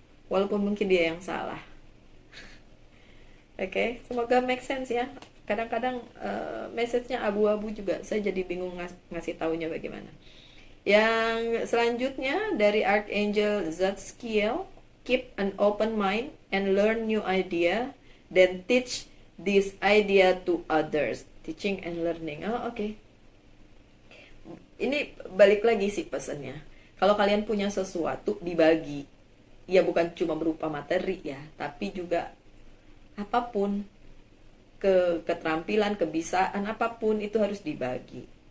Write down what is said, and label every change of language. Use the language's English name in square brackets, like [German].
[Indonesian] Walaupun mungkin dia yang salah. Oke, semoga make sense ya. Kadang-kadang message-nya abu-abu juga. Saya jadi bingung ngasih taunya bagaimana. Yang selanjutnya dari Archangel Zadkiel. [English] Keep an open mind and learn new idea, then teach this idea to others. Teaching and learning. Oh, oke. [Indonesian] Ini balik lagi sih pesannya. Kalau kalian punya sesuatu, dibagi. Ya bukan cuma berupa materi ya, tapi juga apapun, keterampilan, kebisaan, apapun itu harus dibagi.